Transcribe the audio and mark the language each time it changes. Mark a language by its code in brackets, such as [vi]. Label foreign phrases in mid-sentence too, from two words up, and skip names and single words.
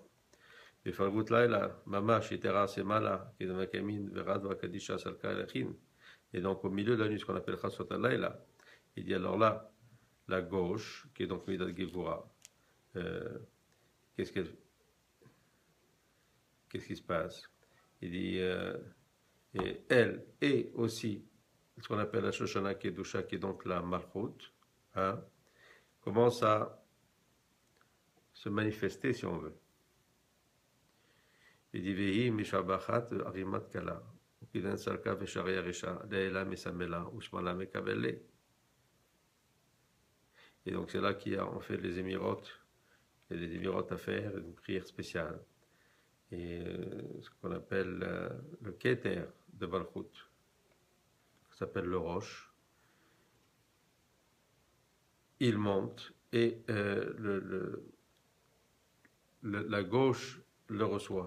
[fr] Et donc au milieu de la nuit, ce qu'on appelle [he] חצות הלילה, [fr] il dit alors là, la gauche, qui est donc [he] מידת גבורה, [fr] qu'est-ce qui se passe? Il dit, et elle, et aussi, ce qu'on appelle la [he] שושנה קדושה, [fr] qui est donc la Malchut, hein, commence à se manifester, si on veut. [arc] Il dit והיא משבחת וארימת קלא וכדין סלקא ושריא רישא לעילא משמאלא ושמאלא מקבלא. [fr] Et donc c'est là qu'il y a en fait les émirotes, il y a des émirotes à faire, une prière spéciale. Et ce qu'on appelle le keter de Malchut, qui s'appelle le roche, il monte et la gauche le reçoit.